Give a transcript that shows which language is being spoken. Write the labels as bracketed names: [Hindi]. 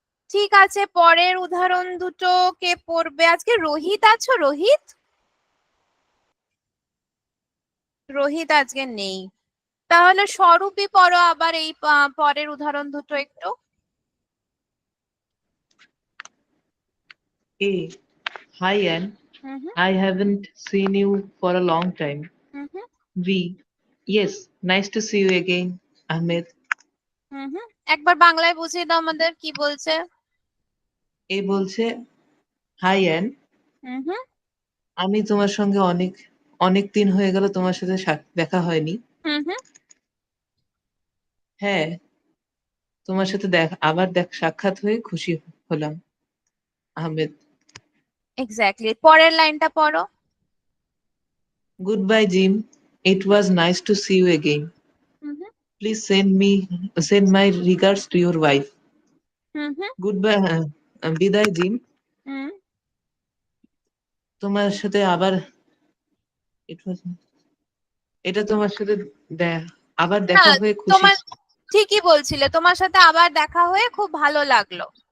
[Bangla] ঠিক আছে, পরের উদাহরণ দুটো কে পড়বে আজকে? রোহিত আছো? রোহিত রোহিত আজকে নেই, তাহলে স্বরূপই পড়ো আবার এই পরের উদাহরণ দুটো একটু। [English] A. Hi Anne, I haven't seen you for a long time. B. Yes, nice to see you again, Ahmed. [Bangla] একবার বাংলায় বুঝিয়ে দাও আমাদের কি বলছে। এ বলছে, হাই অ্যান, আমি তোমার সঙ্গে অনেক দিন হয়ে গেল তোমার সাথে দেখা হয়নি। হ্যাঁ, তোমার সাথে আবার সাক্ষাৎ হয়ে খুশি হলাম, আহমেদ। এক্স্যাক্টলি, পরের লাইনটা পড়ো। [English] Goodbye, Jim. It was nice to see you again. Please send my regards to your wife. [Bangla] Goodbye, বিদায় জিম, তোমার সাথে আবার এটা তোমার সাথে আবার দেখা হয়ে খুশি। তোমার ঠিকই বলছিলে, তোমার সাথে আবার দেখা হয়ে খুব ভালো লাগলো।